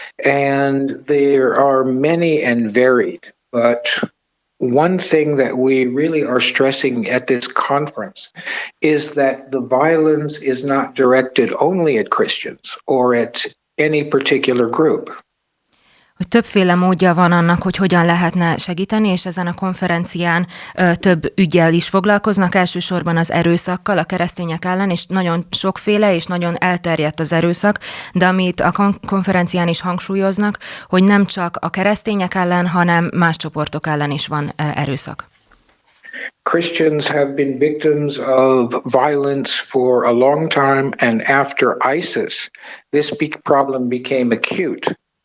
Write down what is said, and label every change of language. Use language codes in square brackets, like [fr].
[en] And there are many and varied. But one thing that we really are stressing at this conference is that the violence is not directed only at Christians or at any particular group. [hu] Hogy többféle módja van annak, hogy hogyan lehetne segíteni, és ezen a konferencián több üggyel is foglalkoznak, elsősorban az erőszakkal, a keresztények ellen, és nagyon sokféle és nagyon elterjedt az erőszak, de amit a konferencián is hangsúlyoznak, hogy nem csak a keresztények ellen, hanem más csoportok ellen is van erőszak. [en] Christians have been victims of violence for a long time, and after ISIS, this problem became acute.